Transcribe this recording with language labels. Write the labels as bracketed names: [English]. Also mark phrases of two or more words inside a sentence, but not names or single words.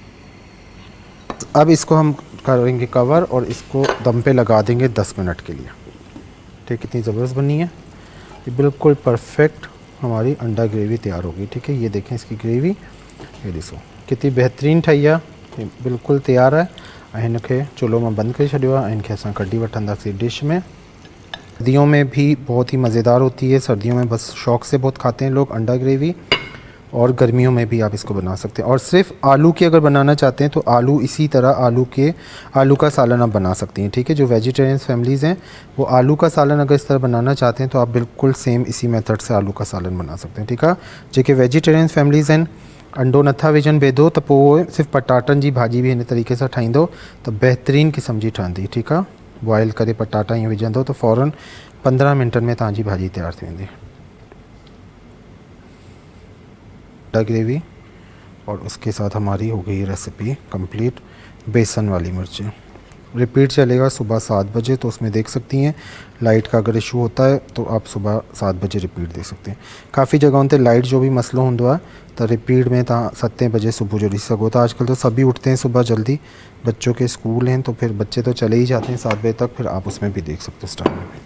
[Urdu] اب اس کو ہم کریں گے کور اور اس کو دم پہ لگا دیں گے 10 منٹ کے لیے، ٹھیک. کتنی زبردست بنی ہے یہ، بالکل پرفیکٹ ہماری انڈا گریوی تیار ہوگی، ٹھیک ہے. یہ دیکھیں اس کی گریوی، یہ دیکھو کتنی بہترین ٹھہی ہے، یہ بالکل تیار ہے. [Sindhi] इनके चुल्हो में बंद कर छॾियो आहे। इनके असां कढी वठंदासीं डिश में। [Urdu] سردیوں میں بھی بہت ہی مزیدار ہوتی ہے، سردیوں میں بس شوق سے بہت کھاتے ہیں لوگ انڈا گریوی، اور گرمیوں میں بھی آپ اس کو بنا سکتے ہیں. اور صرف آلو کی اگر بنانا چاہتے ہیں تو آلو اسی طرح آلو کا سالن آپ بنا سکتی ہیں، ٹھیک ہے. جو [English] vegetarian families [Urdu] ہیں وہ آلو کا سالن اگر اس طرح بنانا چاہتے ہیں تو آپ بالکل سیم اسی میتھڈ سے آلو کا سالن بنا سکتے ہیں، ٹھیک ہے. [Sindhi] जेके [English] vegetarian families [Sindhi] हैं अंडो नथा विझनि बेदो त पोइ सिर्फ़ु पटाटनि जी भाॼी बि हिन तरीक़े सां ठाहींदो त बहितरीन क़िस्म जी ठहंदी, ठीकु आहे। बॉयल करे पटाटा ईअं विझंदो त फ़ौरन 15 मिनटनि में तव्हांजी भाॼी तैयार थी वेंदी। [Urdu] انڈا گریوی اور اس کے ساتھ ہماری ہو گئی ریسیپی کمپلیٹ. بیسن والی مرچیں ریپیٹ چلے گا صبح 7 بجے، تو اس میں دیکھ سکتی ہیں. لائٹ کا اگر ایشو ہوتا ہے تو آپ صبح 7 بجے ریپیٹ دیکھ سکتے ہیں. [Sindhi] काफ़ी जगहों ते लाइट जो भी मसलो होंदो आहे तो रिपीट में तव्हां 7 बजे सुबह जो ॾिसी सघो था। [Urdu] آج کل تو سبھی اٹھتے ہیں صبح جلدی، بچوں کے اسکول ہیں تو پھر بچے تو چلے ہی جاتے ہیں 7 بجے تک، پھر آپ اس میں بھی دیکھ سکتے ہو اس ٹائم میں بھی.